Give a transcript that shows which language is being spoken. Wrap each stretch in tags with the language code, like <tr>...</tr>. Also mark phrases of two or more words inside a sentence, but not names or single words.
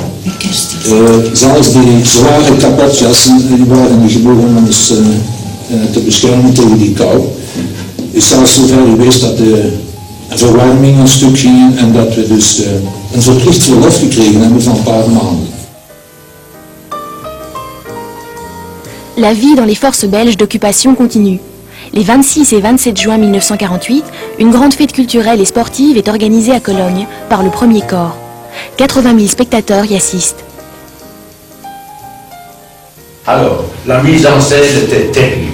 <nl>Zelfs die zware kapotjassen, die waren niet genoeg om ons te beschermen tegen die kou. Is zelfs zover geweest dat de verwarming een stuk ging en dat we dus een verplicht verlof gekregen hebben van een paar maanden.</nl> <fr>La vie dans les forces belges d'occupation continue. Les 26 et 27 juin 1948, une grande fête culturelle et sportive est organisée à Cologne par le premier corps. 80 000 spectateurs y assistent. Alors, la mise en scène était terrible.</fr>